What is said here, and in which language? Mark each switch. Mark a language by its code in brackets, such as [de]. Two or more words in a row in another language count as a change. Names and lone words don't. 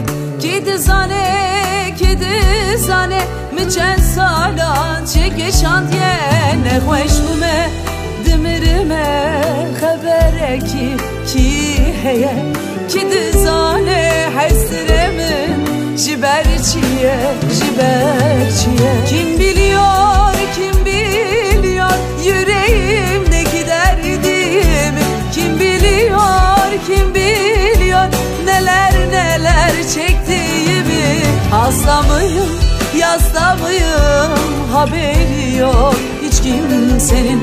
[ku] Kidi zane, miçen salan çeki şantiye. Ne hoş bu me, dimirime habere ki heye. Kidi zane, hesremin jiberçiye. [tr] Kim biliyor yüreğimdeki derdimi? Kim biliyor neler çektiğimi? Hasta mıyım, yasta mıyım, haberi yok hiç kimsenin.